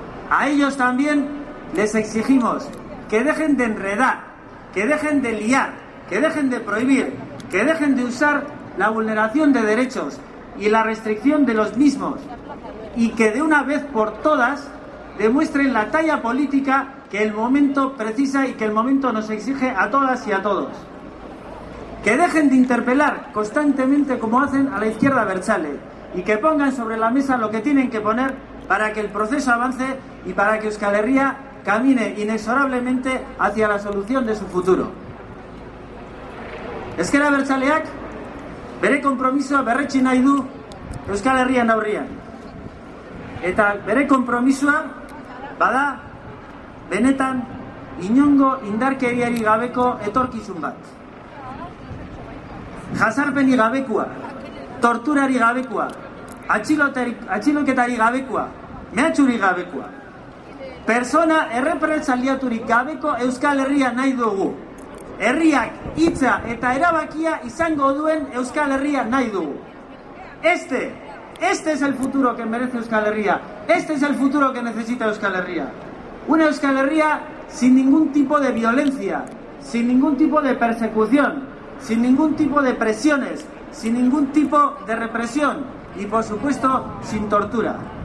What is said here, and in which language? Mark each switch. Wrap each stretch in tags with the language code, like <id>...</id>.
<es>A ellos también les exigimos que dejen de enredar, que dejen de liar, que dejen de prohibir, que dejen de usar la vulneración de derechos y la restricción de los mismos y que de una vez por todas demuestren la talla política que el momento precisa y que el momento nos exige a todas y a todos. Que dejen de interpelar constantemente como hacen a la izquierda abertzale y que pongan sobre la mesa lo que tienen que poner para que el proceso avance y para que Euskal Herria camine inexorablemente hacia la solución de su futuro.</es> <eu>Ezker Abertzaleak bere konpromisoa berretsi nahi du Euskal Herrian aurrian. Eta bere konpromisoa bada benetan inongo indarkeriari gabeko etorkizun bat. Jazarpeni gabekoa, torturari gabekoa, atxiloketari gabekoa, mehatxuri gabekoa. Persona errepretzaliaturik gabeko Euskal Herria nahi dugu. Herriak hitza eta erabakia izango duen Euskal Herria nahi dugu.</eu> <es>Este es el futuro que merece Euskal Herria. Este es el futuro que necesita Euskal Herria. Una Euskal Herria sin ningún tipo de violencia, sin ningún tipo de persecución, sin ningún tipo de presiones, sin ningún tipo de represión y, por supuesto, sin tortura.</es>